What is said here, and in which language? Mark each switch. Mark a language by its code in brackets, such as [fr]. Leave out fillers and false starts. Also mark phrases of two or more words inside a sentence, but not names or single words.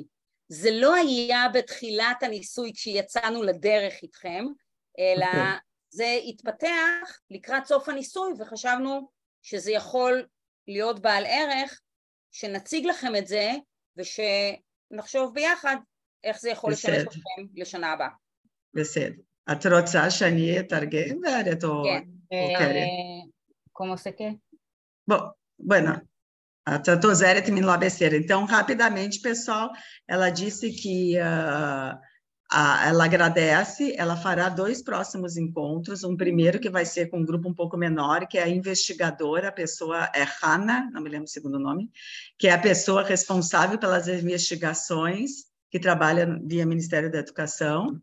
[he] זה לא היה בתחילת הניסוי כשיצאנו לדרך איתכם, אלא זה התפתח לקראת סוף הניסוי, וחשבנו שזה יכול להיות בעל ערך, שנציג לכם את זה, ושנחשוב ביחד איך זה יכול לשמש לכם לשנה הבאה. בסדר. את רוצה שאני אתרגם וארת או... כן. [pt] Como você quer? Bom, bueno, a Tatozéria terminou a besteira. Então, rapidamente, pessoal, ela disse que ela agradece, ela fará 2 próximos encontros, um primeiro que vai ser com um grupo um pouco menor, que é a investigadora, a pessoa é Hannah, não me lembro o segundo nome, que é a pessoa responsável pelas investigações, que trabalha via Ministério da Educação.